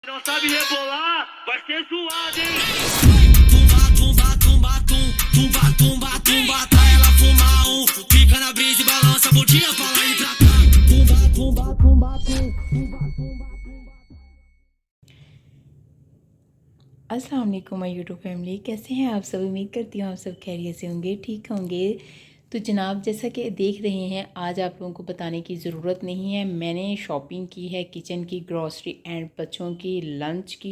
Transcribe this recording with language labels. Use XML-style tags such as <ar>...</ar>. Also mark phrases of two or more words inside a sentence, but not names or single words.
<pt>Não sabe rebolar, vai ser suado, hein? Tumba, tumba, tumba, tum, tumba, tumba, tumba, tá ela fumar um, fica na brisa e balança, bundinha pra lá e pra cá. Tumba, tumba, tumba, tum, tumba, tumba, tumba.</pt> <ar>السلام عليكم</ar> <en>my YouTube family,</en> <hi>कैसे हैं आप सब। उम्मीद करती हूँ आप सब खैरियत से होंगे, ठीक होंगे। तो जनाब, जैसा कि देख रहे हैं, आज आप लोगों को बताने की ज़रूरत नहीं है, मैंने शॉपिंग की है किचन की,</hi> <en>grocery and</en> <hi>बच्चों की लंच की।</hi>